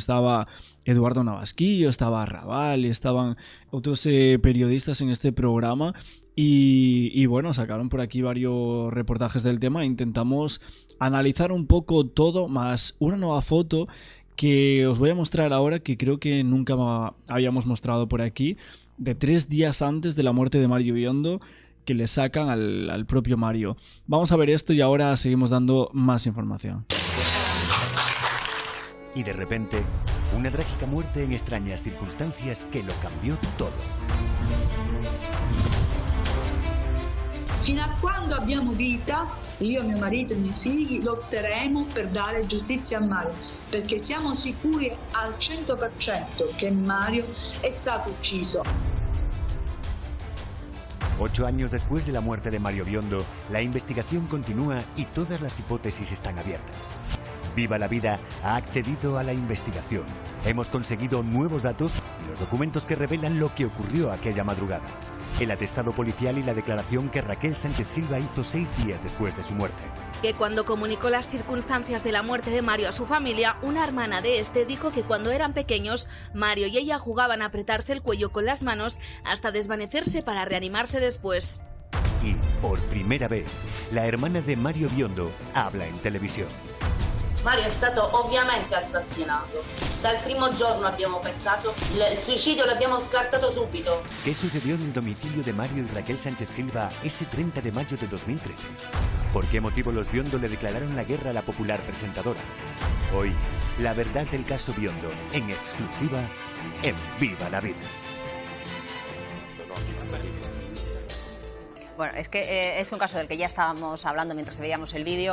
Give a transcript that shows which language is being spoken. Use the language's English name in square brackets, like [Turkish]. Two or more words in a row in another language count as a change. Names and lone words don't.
[Spanish] estaba Eduardo Navasquillo, estaba Raval, estaban otros periodistas en este programa y bueno, sacaron por aquí varios reportajes del tema e intentamos analizar un poco todo, más una nueva foto que os voy a mostrar ahora, que creo que nunca habíamos mostrado por aquí, de 3 días antes de la muerte de Mario Biondo, que le sacan al propio Mario. Vamos a ver esto y ahora seguimos dando más información. Y de repente, una trágica muerte en extrañas circunstancias que lo cambió todo. [Italian] Fino a quando abbiamo vita, io, mio marito e i miei figli lotteremo per dare giustizia a Mario, perché siamo sicuri al 100% che Mario è stato ucciso. [Spanish] 8 años después de la muerte de Mario Biondo, la investigación continúa y todas las hipótesis están abiertas. Viva la Vida ha accedido a la investigación. Hemos conseguido nuevos datos y los documentos que revelan lo que ocurrió aquella madrugada. El atestado policial y la declaración que Raquel Sánchez Silva hizo 6 días después de su muerte. Que cuando comunicó las circunstancias de la muerte de Mario a su familia, una hermana de este dijo que cuando eran pequeños, Mario y ella jugaban a apretarse el cuello con las manos hasta desvanecerse para reanimarse después. Y, por primera vez, la hermana de Mario Biondo habla en televisión. [Italian] Mario è stato ovviamente assassinato. Dal primo giorno abbiamo pensato, il suicidio l'abbiamo scartato subito. [Spanish] ¿Qué sucedió en el domicilio de Mario y Raquel Sánchez Silva ese 30 de mayo de 2013? ¿Por qué motivo los Biondo le declararon la guerra a la popular presentadora? Hoy, la verdad del caso Biondo, en exclusiva, en Viva la Vida. Bueno, es que es un caso del que ya estábamos hablando mientras veíamos el vídeo.